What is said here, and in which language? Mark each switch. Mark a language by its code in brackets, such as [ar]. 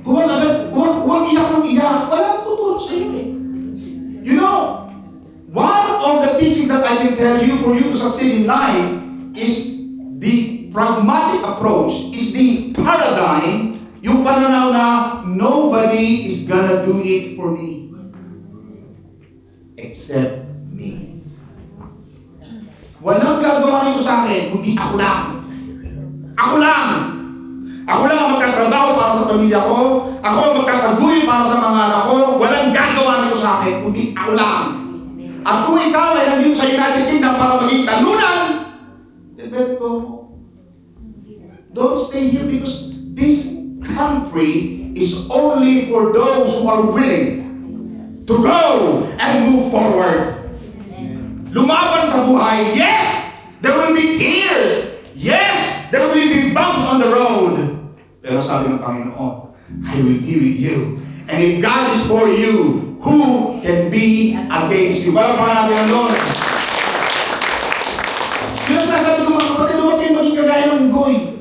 [tl] Huwag iyak ng iyak. Walang tutulong sa iyo eh. [en] You know, one I can tell you, for you to succeed in life, is the pragmatic approach, is the paradigm, [tl] yung pananaw na [en] nobody is gonna do it for me except me. [tl] Walang gagawa nito sa akin, kundi ako lang. Ako lang! Ako lang ang magtatrabaho para sa pamilya ko. Ako ang magtataguyod para sa mga anak ko. Walang gagawa nito sa akin, kundi ako lang. At kung ikaw ay nandito sa United Kingdom para maging talunan, [en] then let go. Don't stay here because this country is only for those who are willing to go and move forward. [tl] Lumaban sa buhay. [en] Yes, there will be tears. Yes, there will be bumps on the road. [tl] Pero sabi ng Panginoon, [en] I will be with you. And if God is for you, who can be against you? [tl] Walang pangalan ng Lord. Yun ang sasabi ko mga kapatid, huwag kayong maging kagaya ng unggoy.